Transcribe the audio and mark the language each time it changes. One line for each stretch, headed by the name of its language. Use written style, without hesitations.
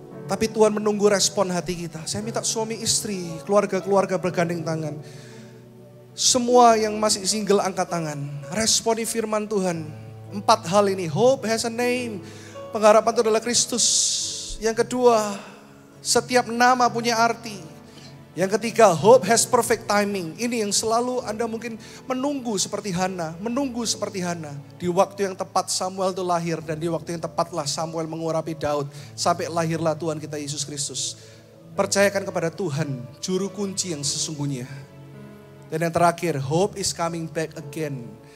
Indonesian: Tapi Tuhan menunggu respon hati kita. Saya minta suami istri, keluarga-keluarga bergandeng tangan. Semua yang masih single angkat tangan. Responi firman Tuhan. 4 hal ini.
English: Hope has a name.
Indonesian: Pengharapan itu adalah Kristus. Yang kedua, setiap nama punya arti. Yang ketiga,
English: hope has perfect timing.
Indonesian: Ini yang selalu Anda mungkin menunggu seperti Hana. Menunggu seperti Hana. Di waktu yang tepat Samuel itu lahir. Dan di waktu yang tepatlah Samuel mengurapi Daud. Sampai lahirlah Tuhan kita Yesus Kristus. Percayakan kepada Tuhan juru kunci yang sesungguhnya. Dan yang terakhir,
English: hope is coming back again.